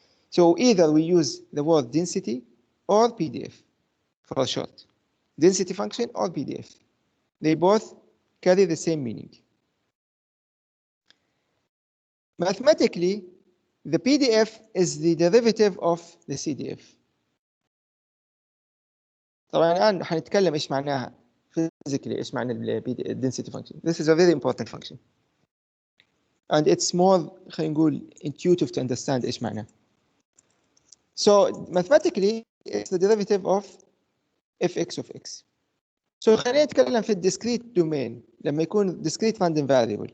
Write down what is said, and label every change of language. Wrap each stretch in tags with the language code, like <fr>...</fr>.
<en>So either we use the word density or PDF for short. Density function or PDF. They both carry the same meaning. Mathematically, the PDF is the derivative of the CDF.</en> <ar>طبعا الآن حنتكلم إيش معناها physically إيش معنى ال density function.</ar> <en>This is a very important function. And it's more</en> <ar>خلينا نقول</ar> <en>intuitive to understand</en> <ar>إيش معناه.</ar> <en>So mathematically, it's the derivative of fx of x. So</en> <ar>خلينا نتكلم في</ar> <en>discrete domain</en> <ar>لما يكون</ar> <en>discrete random variable.</en>